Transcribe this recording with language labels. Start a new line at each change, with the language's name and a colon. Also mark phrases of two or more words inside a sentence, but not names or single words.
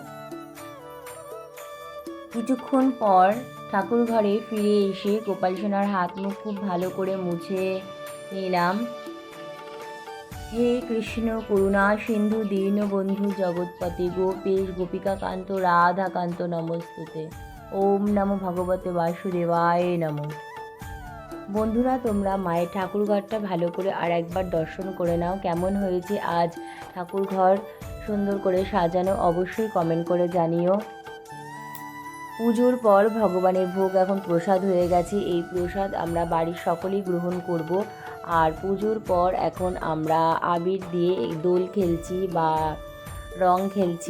Bangla: কিছুক্ষণ পর ঠাকুর ঘরে ফিরে এসে গোপাল সোনার হাত মুখ খুব ভালো করে মুছে নিলাম।
Sanskrit: হে কৃষ্ণ করুণা সিন্ধু দীনবন্ধু জগৎপতি গোপেশ গোপিকাকান্ত রাধাকান্ত নমস্তুতে। ওম নমো ভগবতে বাসুদেবায় নমঃ।
Bangla: বন্ধুরা, তোমরা মায়ের ঠাকুরঘরটা ভালো করে আর একবার দর্শন করে নাও। কেমন হয়েছে আজ ঠাকুরঘর সুন্দর করে সাজানো অবশ্যই কমেন্ট করে জানিও। পুজোর পর ভগবানের ভোগ এখন প্রসাদ হয়ে গেছে। এই প্রসাদ আমরা বাড়ির সকলেই গ্রহণ করব। আর পুজোর পর এখন আমরা আবির দিয়ে দোল খেলছি বা রং খেলছি।